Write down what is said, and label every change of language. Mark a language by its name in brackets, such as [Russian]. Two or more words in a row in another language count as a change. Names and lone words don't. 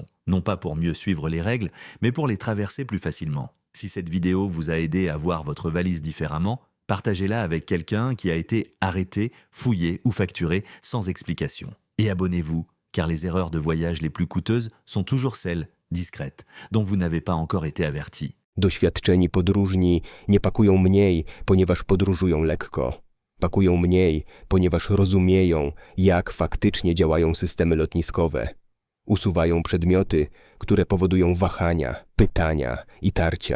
[French] Non pas pour mieux suivre les règles, mais pour les traverser plus facilement. Si cette vidéo vous a aidé à voir votre valise différemment, partagez-la avec quelqu'un qui a été arrêté, fouillé ou facturé sans explication. Et abonnez-vous, car les erreurs de voyage les plus coûteuses sont toujours celles, discrètes, dont vous n'avez pas encore été averti. [Polish] Doświadczeni podróżni nie pakują mniej, ponieważ podróżują lekko. Pakują mniej, ponieważ rozumieją, jak faktycznie działają systemy lotniskowe. Usuwają przedmioty, które powodują wahania, pytania i tarcia.